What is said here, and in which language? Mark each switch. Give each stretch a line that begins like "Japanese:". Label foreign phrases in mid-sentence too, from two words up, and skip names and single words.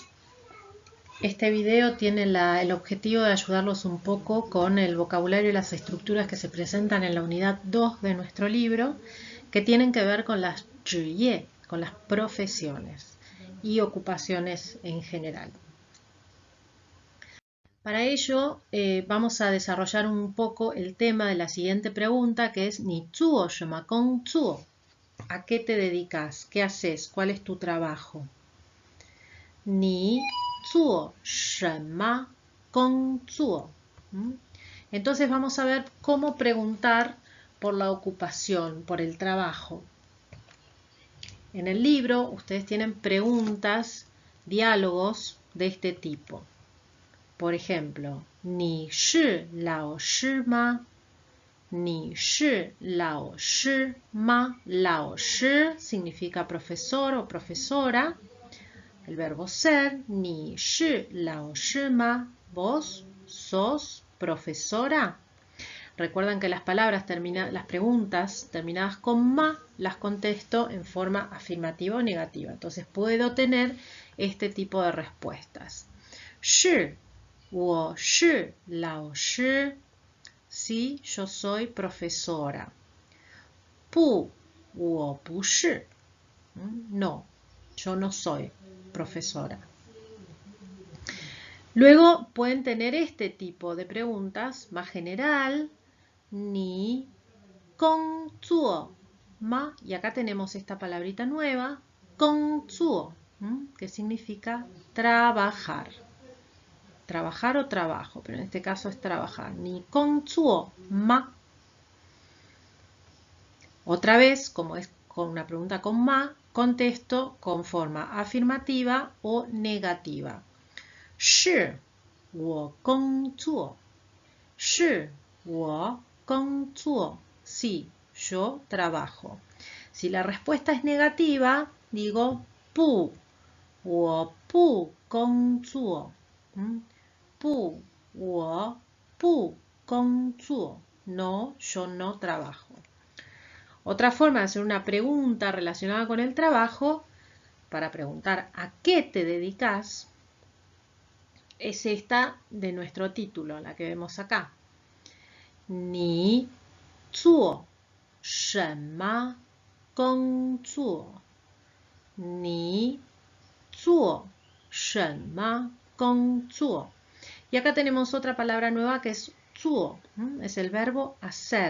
Spanish: Este video tiene el objetivo de ayudarlos un poco con el vocabulario y las estructuras que se presentan en la unidad 2 de nuestro libro, que tienen que ver con las 职业, con las profesiones y ocupaciones en general. Para ello vamos a desarrollar un poco el tema de la siguiente pregunta, que es
Chinese: 你做什么工作?
Spanish: ¿A qué te dedicas? ¿Qué haces? ¿Cuál es tu trabajo?
Chinese: 你做什么工作?
Spanish: Entonces vamos a ver cómo preguntar por la ocupación, por el trabajo. En el libro ustedes tienen preguntas, diálogos de este tipo. Por ejemplo,
Chinese: 你是老师吗? 你是老师吗?
Spanish: 老师 significa profesor o profesora. El verbo ser,
Chinese: 你是老师吗?
Spanish: ¿Vos sos profesora? Recuerdan que las preguntas terminadas con ma las contesto en forma afirmativa o negativa. Entonces puedo tener este tipo de respuestas.
Chinese: 是，我是老师.
Spanish: Sí, yo soy profesora.
Chinese: 不，我不是.
Spanish: No, yo no soy profesora. Luego pueden tener este tipo de preguntas más general,
Chinese: 你工作吗?
Spanish: Y acá tenemos esta palabrita nueva, 工作, que significa trabajar. Trabajar o trabajo, pero en este caso es trabajar.
Chinese: 你工作吗?
Spanish: Otra vez, como es con una pregunta con ma, contesto con forma afirmativa o negativa.
Chinese: 是我工作. 是我工作.
Spanish: Sí, yo trabajo. Si la respuesta es negativa, digo
Chinese: 不，我不工作。不，我不工作.
Spanish: No, yo no trabajo. Otra forma de hacer una pregunta relacionada con el trabajo, para preguntar ¿a qué te dedicas?, es esta de nuestro título, la que vemos acá.
Chinese: 你做什么工作? 你做什么工作?
Spanish: Y acá tenemos otra palabra nueva que es 做, es el verbo hacer.